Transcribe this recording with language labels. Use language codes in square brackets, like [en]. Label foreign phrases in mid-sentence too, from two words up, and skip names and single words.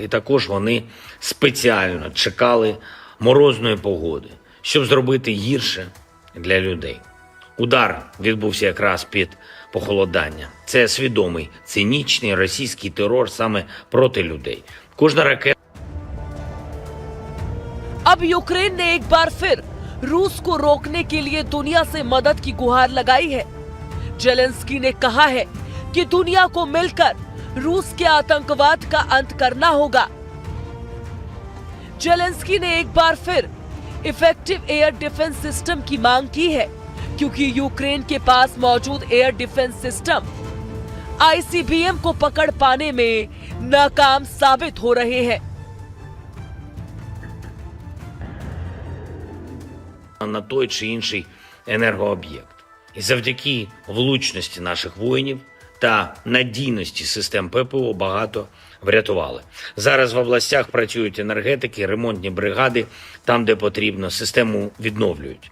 [uk] І також вони спеціально чекали морозної погоди, щоб зробити гірше для людей. Удар відбувся якраз під похолодання. Це свідомий, цинічний російський терор саме проти людей. Кожна ракета. [hi] अब यूक्रेन ने एक बार फिर रूस को रोकने के लिए दुनिया से मदद की गुहार लगाई है। जेलेंस्की ने कहा है कि दुनिया को मिलकर रूस के आतंकवाद का अंत करना होगा। जेलेंस्की ने एक बार फिर [en] effective air defense system [hi] की मांग की है क्योंकि यूक्रेन के पास मौजूद [en] air defense system [hi] ICBM को पकड़ पाने में नाकाम साबित हो रहे हैं। [uk] На той чи інший енергооб'єкт. І завдяки влучності наших воїнів та надійності систем ППО багато врятували. Зараз в областях працюють енергетики, ремонтні бригади, там, де потрібно, систему відновлюють.